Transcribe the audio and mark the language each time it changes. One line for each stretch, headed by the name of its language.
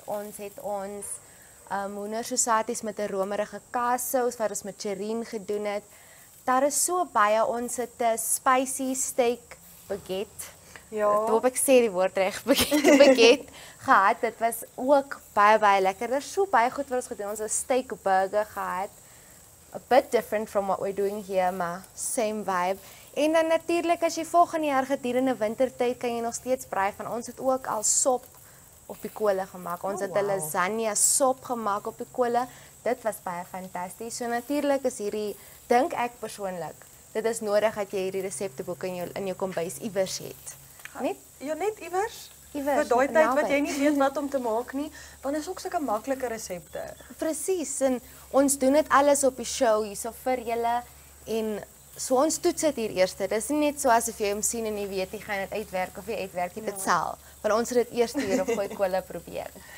Afrikaans: Ons het ons hoendersosaties met 'n romerige kaassous wat ons met Jerine gedoen het. Daar is so baie. Ons het 'n spicy steak baguette. Ja. Ek hoop ek sê die woord reg, baguette gehad. Dit was ook baie lekker. Daar's so baie goed wat ons gedoen. Ons het 'n steak burger gehad.
English: A bit different from what we're doing here, maar same vibe.
Afrikaans: En dan natuurlik as jy volgende jaar gedurende wintertyd kan jy nog steeds braai van ons het ook al sop op die kolle gemaak. Ons het 'n lasagne sop gemaak op die kolle. Dit was baie fantasties. So natuurlik is hierdie, dink ek persoonlik, dit is nodig dat jy hierdie resepteboek in jou kombuis iewers het. Net? Ja, net iewers. Iewers. Vir daai tyd wat jy nie weet wat om te maak nie, want is ook sulke maklike resepte. Presies. En ons doen dit alles op die show hierso vir julle en so ons toets dit hier eers. Dis nie net so asof jy hom sien en jy weet jy gaan dit uitwerk of jy uitwerk dit self. Want ons het dit eers hier op Gooi Kolle probeer.